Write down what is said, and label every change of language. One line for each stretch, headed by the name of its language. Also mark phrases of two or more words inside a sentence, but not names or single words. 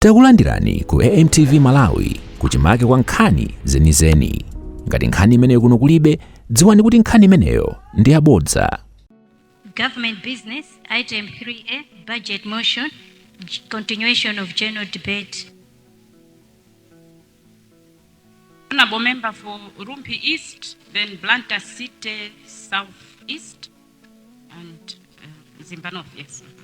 Nyanja: Takulandirani ku AMTV Malawi kuchimake kwa nkhani zenizeni. Ngati nkhani imeneyo kuno kulibe, dziwani kuti nkhani imeneyo ndi yabodza.
English: Government business, item 3A, budget motion, continuation of general debate. Honorable member for Rumpi East, then Blantyre City South East, and Zimbanov, yes.